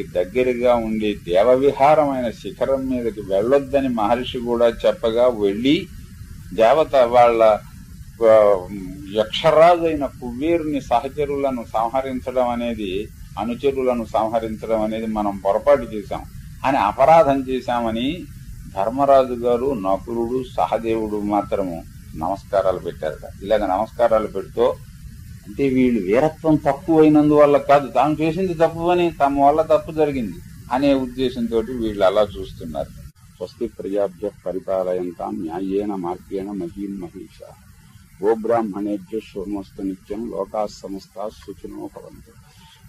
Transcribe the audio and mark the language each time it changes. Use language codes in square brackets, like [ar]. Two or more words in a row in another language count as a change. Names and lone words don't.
[te] దగ్గరగా ఉండే దేవవిహారమైన శిఖరం మీదకి వెళ్ళొద్దని మహర్షి కూడా చెప్పగా వెళ్లి దేవత వాళ్ళ యక్షరాజు అయిన కుబేరుని సహచరులను సంహరించడం అనేది, అనుచరులను సంహరించడం అనేది మనం పొరపాటు చేశాం అని అపరాధం చేశామని ధర్మరాజు గారు, నకులుడు, సహదేవుడు మాత్రము నమస్కారాలు పెట్టారట. ఇలాగ నమస్కారాలు పెడుతూ అంటే వీళ్ళు వీరత్వం తక్కువైనందువల్ల కాదు, తాము చేసింది తప్పు అని, తమ వల్ల తప్పు జరిగింది అనే ఉద్దేశంతో వీళ్ళు అలా చూస్తున్నారు. [sa] స్వస్తి ప్రజాభ్య పరిపాలయంతాం న్యాయేన మార్గేణ మహీం మహిషా. గోబ్రాహ్మణేభ్య శుభమస్తు నిత్యం. లోకాః సమస్తాః సుఖినో భవంతు.